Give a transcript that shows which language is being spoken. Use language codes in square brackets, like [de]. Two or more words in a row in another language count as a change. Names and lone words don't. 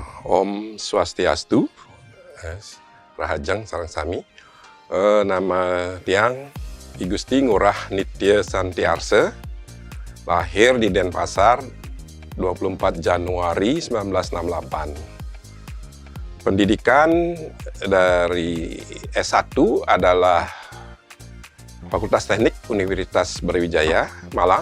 [ban] Om Swastiastu, Rahajang Sareng Sami. Nama tiang I Gusti Ngurah Nitya Santiarsa, [id] lahir di Denpasar 24 Januari 1968. Pendidikan dari S1 adalah Fakultas Teknik Universitas Brawijaya, Malang.